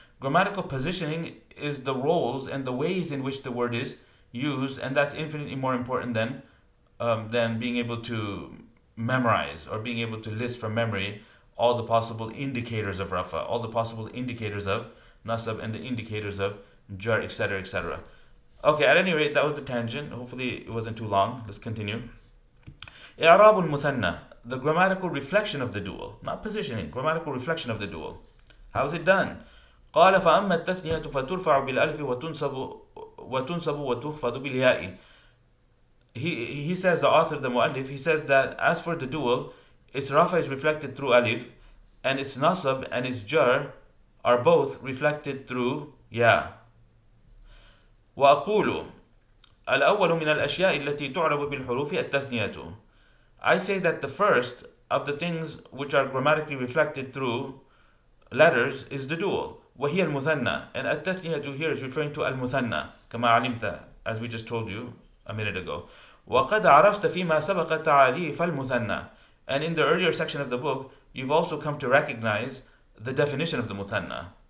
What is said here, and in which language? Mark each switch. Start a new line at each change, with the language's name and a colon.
English: Grammatical positioning is the roles and the ways in which the word is used, and that's infinitely more important than being able to memorize or being able to list from memory all the possible indicators of rafa, all the possible indicators of naṣb, and the indicators of jar, etc., etc. Okay, at any rate, that was the tangent. Hopefully it wasn't too long. Let's continue.
Arabic: إعراب المثنى,
English: the grammatical reflection of the dual, not positioning, grammatical reflection of the dual. How is it done?
Arabic: قال فأما التثنية فترفع بالألف وتنصب وتخفض بالياء.
English: He says, the author, the muallif, he says that as for the dual, its rafa is reflected through alif, and its naṣb and its jar are both reflected through ya.
Arabic: وأقول الأول من الأشياء التي تعرب بالحروف التثنية.
English: I say that the first of the things which are grammatically reflected through letters is the dual.
Arabic: وهي المثنى,
English: and التثنية here is referring to المثنى
Arabic: كما علمت,
English: as we just told you a minute ago.
Arabic: وقد عرفت فيما سبق تعريف المثنى,
English: and in the earlier section of the book you've also come to recognize the definition of the مثنى.